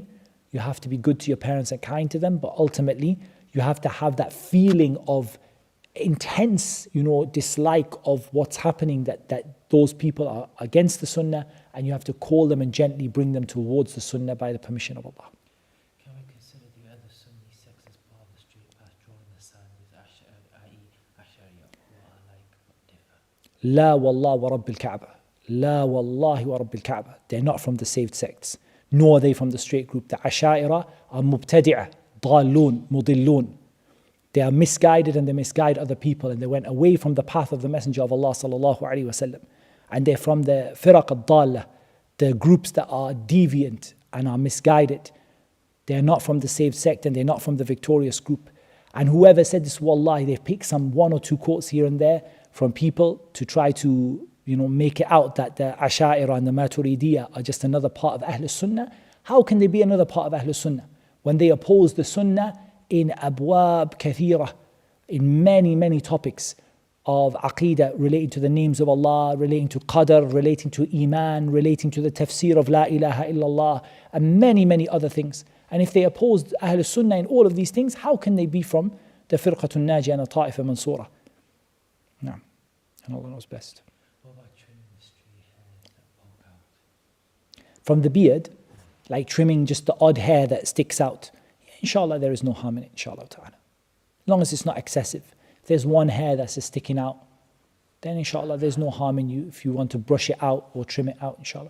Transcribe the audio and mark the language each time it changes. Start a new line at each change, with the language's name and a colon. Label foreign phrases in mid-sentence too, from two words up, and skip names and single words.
English: You have to be good to your parents and kind to them, but ultimately you have to have that feeling of intense, dislike of what's happening, that those people are against the sunnah, and you have to call them and gently bring them towards the sunnah by the permission of Allah. Can we consider the other Sunni sects as part of the straight path drawing the sand with Ash'ari, who are like different?
Arabic: لا والله ورب الكعبة. لا والله ورب الكعبة. La wallahi wa rabbil Kaaba.
English: They're not from the saved sects, nor are they from the straight group. The Ash'ari are
Arabic: مبتدعة، ضالون، مضلون.
English: They are misguided and they misguide other people, and they went away from the path of the Messenger of Allah
Arabic: صلى الله عليه وسلم.
English: And they're from the
Arabic: الفرق الضالة,
English: the groups that are deviant and are misguided. They're not from the saved sect and they're not from the victorious group. And whoever said this, wallahi, they've picked some one or two quotes here and there from people to try to make it out that the Asha'ira and the Maturidiyya are just another part of
Arabic: أهل السنة.
English: How can they be another part of
Arabic: أهل السنة
English: when they oppose the Sunnah in
Arabic: أبواب كثيرة,
English: in many, many topics of aqeedah relating to the names of Allah, relating to qadr, relating to iman, relating to the tafsir of
Arabic: لا إله إلا الله,
English: and many, many other things. And if they oppose
Arabic: أهل السنة
English: in all of these things, how can they be from the
Arabic: فرقة ناجية
English: and the
Arabic: طائفة منصورة?
English: No. And Allah knows best. What about trimming the stray hairs that poke out? From the beard, like trimming just the odd hair that sticks out, inshallah there is no harm in it,
Arabic: إن شاء الله تعالى.
English: As long as it's not excessive. If there's one hair that's just sticking out, then inshallah there's no harm in you if you want to brush it out or trim it out, inshallah.